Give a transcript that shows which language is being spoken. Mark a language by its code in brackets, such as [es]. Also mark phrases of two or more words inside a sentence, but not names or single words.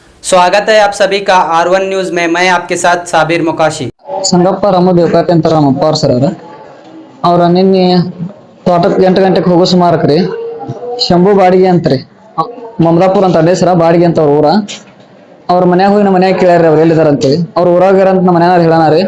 [hi] स्वागत है आप सभी का R1 न्यूज में। मैं आपके साथ साबिर मुकाशी। [kn] ಸಂಗಪ್ಪ ರಾಮದೇವಕಾತಿ ಅಂತ ನಮ್ಮಪ್ಪ ಅವ್ರ ಸರ್ ಅವ್ರ ನಿನ್ನೆ ತೋಟಕ್ಕೆ 8 ಗಂಟೆಗೆ ಹೋಗೋ ಸುಮಾರಕ್ರಿ ಶಂಭು ಬಾಡಿಗೆ ಅಂತ್ರಿ ಮಮದಾಪುರ ಅಂತ ಅದೇ ಸರ ಬಾಡಿಗೆ ಅಂತ ಅವ್ರ ಊರ ಅವ್ರ ಮನ್ಯಾಗ ಹೋಗಿ ನಮ್ಮ ಮನ್ಯಾಗ ಕೇಳ್ಯಾರ ಅವ್ರು ಎಲ್ಲಿದಾರ ಅಂತೇಳಿ ಅವ್ರ ಊರಾಗಾರ ಅಂತ ನಮ್ಮ ಮನ್ಯಾಗ ಹೇಳಾನ ರೀ.